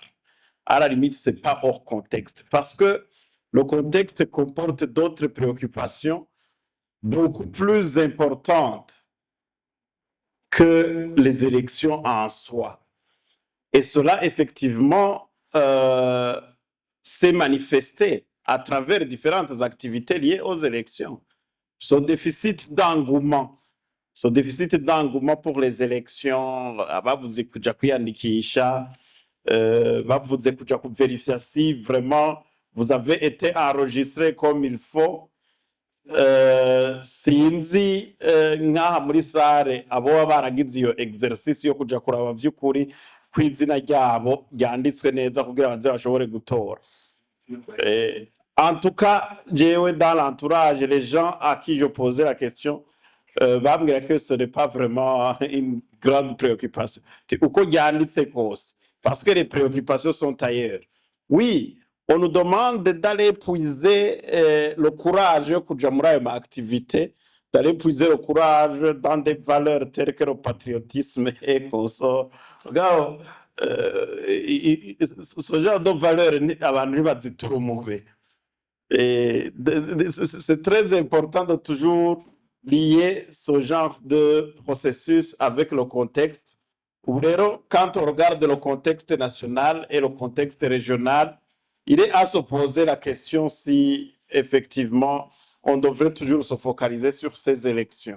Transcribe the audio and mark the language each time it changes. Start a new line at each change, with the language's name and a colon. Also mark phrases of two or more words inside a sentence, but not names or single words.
French: À la limite, ce n'est pas hors contexte. Parce que le contexte comporte d'autres préoccupations beaucoup plus importantes que les élections en soi. Et cela, effectivement, s'est manifesté à travers différentes activités liées aux élections. Ce déficit d'engouement pour les élections,
Rundi: bavuze kuja kwiyandikisha, bavuze kuja
French: vérifier si vraiment vous avez été enregistré comme il faut.
Rundi: Sinzi nk'aha muri sare abo baba baragize iyo exercice yo kuja kuraba vy'ukuri kw'izina ryabo ryanditswe neza kugira baze bashobore gutora.
French: En tout cas, jewe dans l'entourage, les gens à qui je posais la question, bambwira que ce n'est pas vraiment une grande préoccupation.
Rundi: Uko ryanditse kose,
French: parce que les préoccupations sont ailleurs. Oui, on nous demande d'aller puiser le courage
Rundi: yo kuja muri ayo
French: activité, d'aller puiser le courage dans des valeurs telles que le patriotisme et consort. Regarde, ce genre de valeurs
Rundi: abantu ntibazitura umube.
French: C'est très important de toujours lier ce genre de processus avec le contexte. Quand on regarde le contexte national et le contexte régional, il est à se poser la question si effectivement on devrait toujours se focaliser sur ces élections.